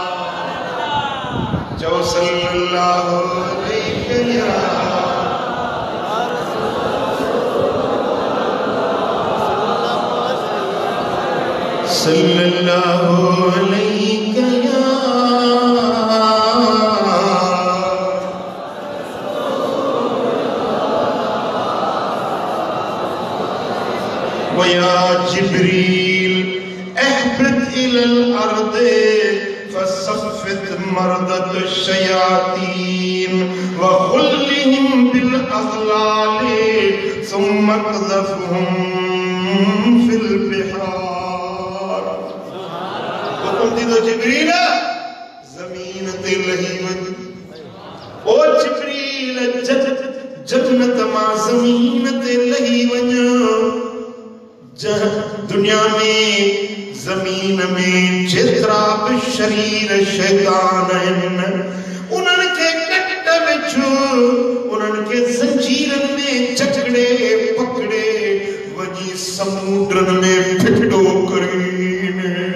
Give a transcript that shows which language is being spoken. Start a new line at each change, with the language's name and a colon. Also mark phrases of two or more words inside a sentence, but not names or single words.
Arabic: चओ صلى الله عليه يا صلى الله عليه يا ويا جبريل اهبط إلى الأرض فصفد مردة شياطين وغلهم بالأغلال ثم قذفهم في البحار.
Sindhi: हुक्म दीदो जिब्रील ज़मीन ते लही वञ। ओ जिब्रील जन्नत मां ज़मीन ते लही वञ। दुनिया में जमीन में जेतिरा भी शरीर शैतान आहिनि उन्हनि खे कट विझो, उन्हनि खे ज़ंजीरनि में जकड़े पकड़े वञी समुंडनि में फिटो करीन।